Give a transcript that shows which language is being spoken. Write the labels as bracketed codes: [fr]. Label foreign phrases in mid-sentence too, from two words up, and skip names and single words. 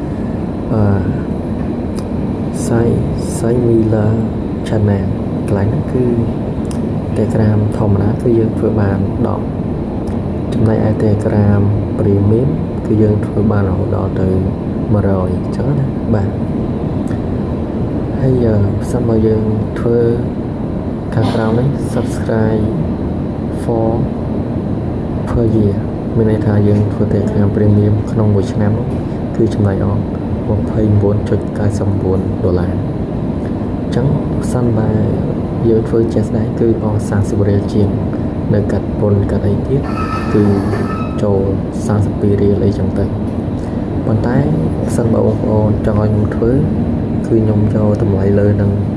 [km] Similar Channel កន្លែងហ្នឹងគឺ Telegram ធម្មតាគឺយើងធ្វើបាន10ចំណែកឯ Telegram Premium គឺយើងធ្វើបានរហូតដល់ទៅ100អញ្ចឹងណាបាទ ហើយប្រសិនបើយើងធ្វើខាងក្រោមនេះ [en] subscribe for per year [km] មានន័យថាយើងធ្វើ Telegram Premium ក្នុងមួយឆ្នាំគឺចំណាយអស់$29.99ដុល្លារអញ្ចឹងប្រសិនបើយើងធ្វើជាក់ស្ដែងគឺអស់30រៀលជាងនៅកាត់ពន្ធកាត់អីទៀតគឺចូល32រៀលអីចឹងទៅប៉ុន្តែប្រសិនបើបងប្អូនចង់ឲ្យខ្ញុំធ្វើគឺខ្ញុំយកតម្លៃលើនឹង